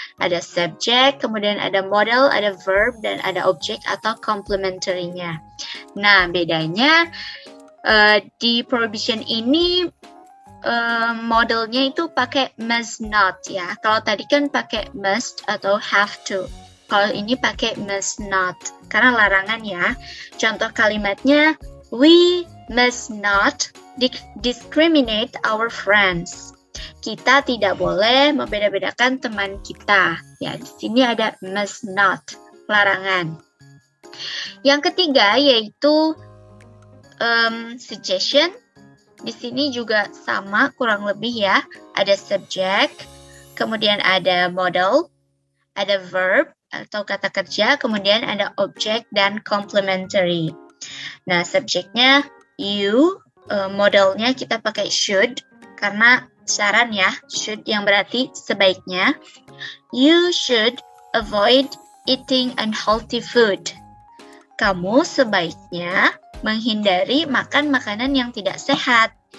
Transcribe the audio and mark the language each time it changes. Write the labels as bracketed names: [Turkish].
[Indonesian] Ada subjek, kemudian ada model, ada verb, dan ada objek atau complementary-nya. Nah, bedanya di prohibition ini modelnya itu pakai must not ya. Kalau tadi kan pakai must atau have to. Kalau ini pakai must not karena larangan ya. [English] Contoh kalimatnya, we must not discriminate our friends. [Indonesian] Kita tidak boleh membeda-bedakan teman kita. Ya, di sini ada must not, larangan. Yang ketiga yaitu suggestion. Di sini juga sama kurang lebih ya. Ada subjek, kemudian ada model, ada verb atau kata kerja, kemudian ada objek dan complementary. Nah, subjeknya you, modelnya kita pakai should karena saran ya, should yang berarti sebaiknya. [English] You should avoid eating unhealthy food. [Indonesian] Kamu sebaiknya menghindari makan makanan yang tidak sehat.